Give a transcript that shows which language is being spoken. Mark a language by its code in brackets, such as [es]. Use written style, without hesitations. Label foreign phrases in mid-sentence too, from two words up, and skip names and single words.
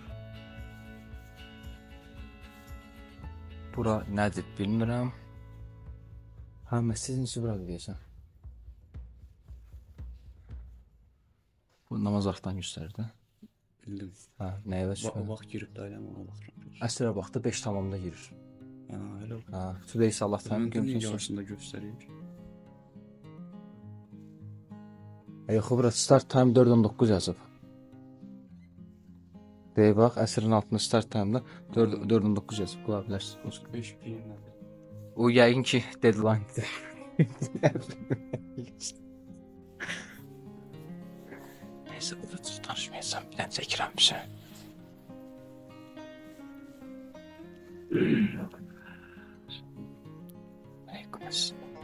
[az] Bura nədir bilmirəm. Ha, məscidin içi burada deyəsən. Bu namaz vaxtdan göstərirdi. Bildim. Ha, nəyə və çıxır? Vaxt girib dairəm ona baxıram. Əsrə vaxtı 5 tamamda girir. Ha, elə o. Ha, [en] today salat time [az] Gün gün yavaşında göstərir. Yox, bura [en] start time [az] 4:19 yazıb. Deyək bax, əsrin altında [en] start time- [az] da 4:19 yazıb, qula bilərsiniz. [en] 5 p.m. [az] O yəqin ki deadline-dir. Neyse, burada tanışmayacağım, bir dənə çəkirəm bir şey. Aleyküm.